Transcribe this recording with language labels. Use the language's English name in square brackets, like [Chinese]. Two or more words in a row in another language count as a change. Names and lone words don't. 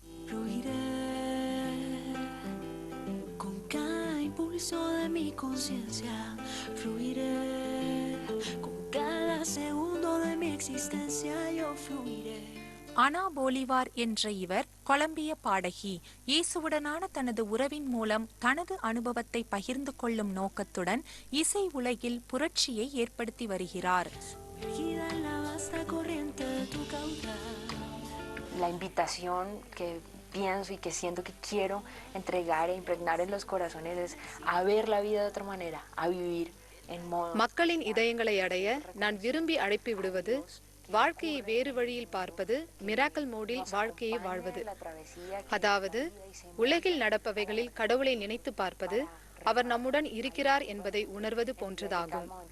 [Tamil] அனா போலிவார் என்ற இவர் கொலம்பிய பாடகி. இயேசுவுடனான தனது உறவின் மூலம் தனது அனுபவத்தை பகிர்ந்து கொள்ளும் நோக்கத்துடன் இசை உலகில் புரட்சியை ஏற்படுத்தி வருகிறார். [Spanish] La invitación que pienso y que siento que quiero entregar e impregnar en los corazones es a ver la vida de otra manera, a vivir en modo. [Tamil] மக்களின் இதயங்களை அடைய நான் விரும்பி அழைப்பு விடுவது வாழ்க்கையை வேறு வழியில் பார்ப்பது, [English] miracle mode-il [Tamil] வாழ்க்கையை வாழ்வது. அதாவது உலகில் நடப்பவைகளில் கடவுளை நினைத்து பார்ப்பது, அவர் நம்முடன் இருக்கிறார் என்பதை உணர்வது போன்றதாகும்.